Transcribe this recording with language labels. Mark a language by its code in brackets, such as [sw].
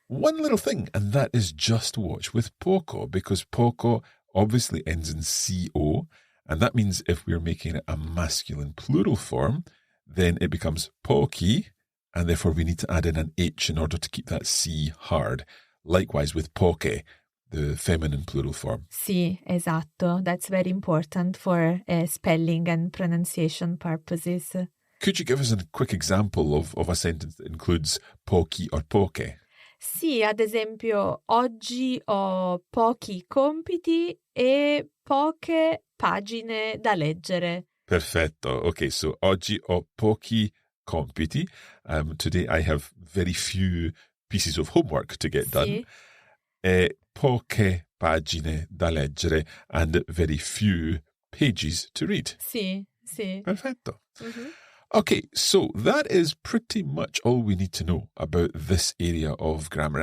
[en] One little thing, and that is just watch with poco, because poco obviously ends in co, and that means if we're making it a masculine plural form, then it becomes pochi, and therefore we need to add in an H in order to keep that C hard. Likewise with poche, the feminine plural form. [it] Sì, esatto. [en] That's very important for spelling and pronunciation purposes. Could you give us a quick example of a sentence that includes pochi or poche? [it] Sì, ad esempio, oggi ho pochi compiti e poche pagine da leggere. Perfetto. Okay, so oggi ho pochi compiti. [en] Today I have very few pieces of homework to get done. [it] Sì. Poche pagine da leggere [en] and very few pages to read. [it] Sì. Perfetto. Mm-hmm. [en] Okay, so that is pretty much all we need to know about this area of grammar.